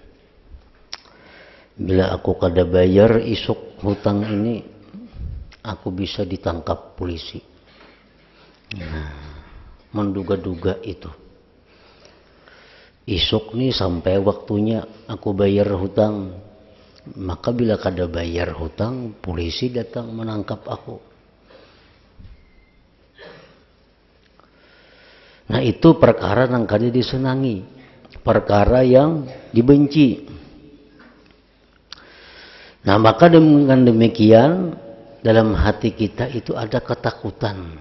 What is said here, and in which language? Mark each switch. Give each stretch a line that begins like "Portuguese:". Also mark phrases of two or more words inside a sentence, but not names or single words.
Banjar: Bila aku kada bayar isuk hutang ini, aku bisa ditangkap polisi.
Indonesian: Nah, menduga-duga itu. Isuk nih sampai waktunya aku bayar hutang. Maka bila kada bayar hutang, polisi datang menangkap aku. Nah, itu perkara yang kada disenangi, perkara yang dibenci. Nah, maka dengan demikian dalam hati kita itu ada ketakutan.